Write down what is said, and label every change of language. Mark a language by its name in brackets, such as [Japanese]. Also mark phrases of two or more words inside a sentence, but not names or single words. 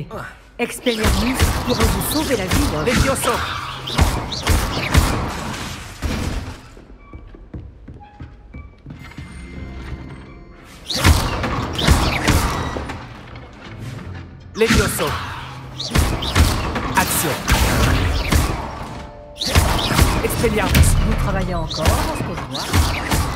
[French] Expelliarmus pourrait vous sauver la vie. Levioso! Levioso! Action! Expelliarmus! Vous travaillez encore, à ce que je vois.